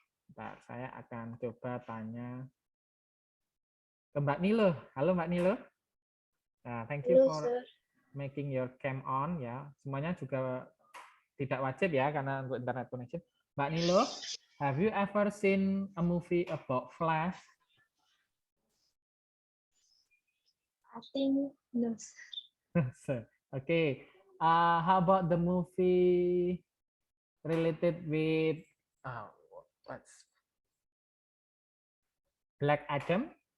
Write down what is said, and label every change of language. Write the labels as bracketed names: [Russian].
[Indonesian] Bentar, saya akan coba tanya ke Mbak Nilo. Halo Mbak Nilo. [English] Nah, thank you for making your cam on ya. [Indonesian] Semuanya juga tidak wajib ya karena untuk [English] internet connection. Mbak Nilo, have you ever seen a movie about Flash? I think no. Okay. How about the movie related with what's Black Adam?